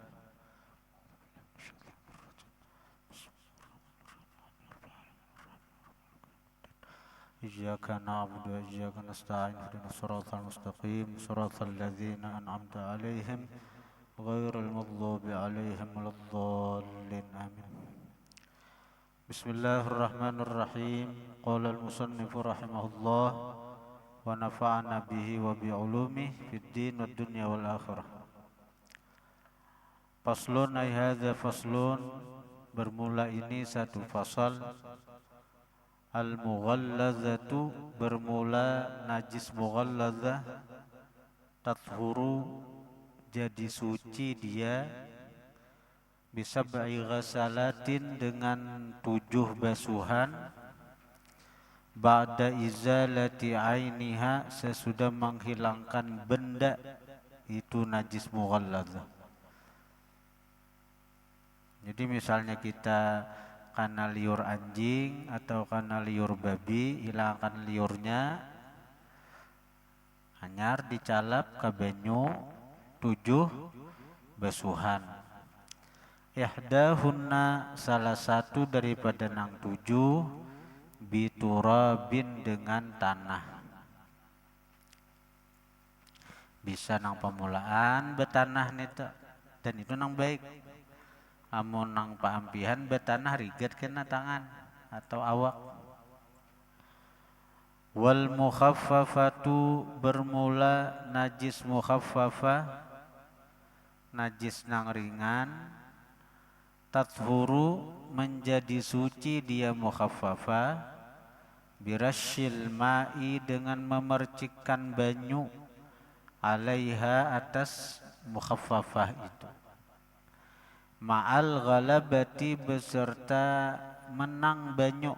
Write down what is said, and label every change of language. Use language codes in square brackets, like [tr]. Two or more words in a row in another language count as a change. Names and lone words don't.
[ar] إياك نعبد وإياك نستعين اهدنا الصراط المستقيم صراط الذين أنعمت عليهم غير المغضوب عليهم ولا الضالين آمين. بسم الله الرحمن الرحيم. قال المصنف رحمه الله ونفعنا به وبعلومه في الدين والدنيا والآخرة. فصل أي هذا فصل, [bjn] bermula ini satu fasal. Al-mughallazatu, bermula najis mughallazah, tathuru, jadi suci dia, [ar] بسبع غسلات, [bjn] dengan 7 basuhan, [ar] بعد إزالة عينها, [bjn] sesudah menghilangkan benda itu najis mughallazah. Jadi misalnya kita karena liur anjing atau karena liur babi, hilangkan liurnya, hanyar dicalap ke banyu 7 basuhan. Ihdahunna, salah satu daripada nang 7, biturabin, dengan tanah. Bisa nang pemulaan betanah nita, dan itu nang baik. Amun nang paampihan betanah rigat kena tangan atau awak. [ar] والمخففة, [bjn] bermula najis mukhaffafah, najis nang ringan, tathuru, menjadi suci dia mukhaffafah, [ar] برش الماء, [bjn] dengan memercikkan banyu, alaiha, atas mukhaffafah itu, [ar] مع الغلبة, [bjn] beserta menang banyu.